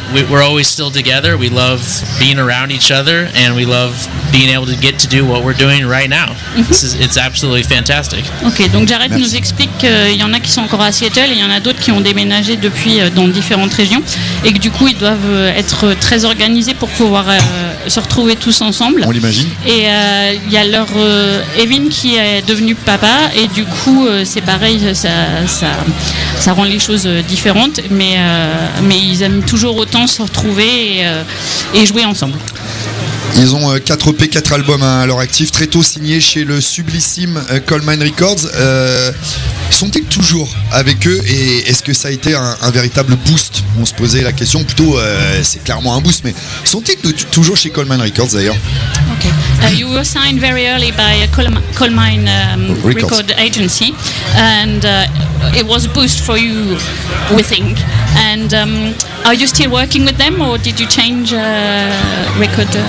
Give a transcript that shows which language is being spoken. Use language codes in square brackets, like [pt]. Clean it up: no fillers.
[en] We're always still together. We love being around each other, and we love being able to get to do what we're doing right now. It's absolutely fantastic. [fr] Okay, donc Jared nous explique qu'il y en a qui sont encore à Seattle, et il y en a d'autres qui ont déménagé depuis dans différentes régions, et que du coup ils doivent être très organisés pour pouvoir se retrouver tous ensemble. On l'imagine. Et il y a leur Evan qui est devenu papa, et du coup c'est pareil, ça rend les choses différentes, mais ils aiment toujours autant se retrouver et jouer ensemble. Ils ont 4 EP, 4 albums à leur actif, très tôt signés chez le sublissime Coalmine Records. Sont-ils toujours avec eux, et est-ce que ça a été un véritable boost? On se posait la question, plutôt c'est clairement un boost, mais sont-ils toujours chez Coalmine Records d'ailleurs? [en] Okay. You were signed very early by Coalmine Record Agency, and it was a boost for you, we think. And are you still working with them, or did you change record?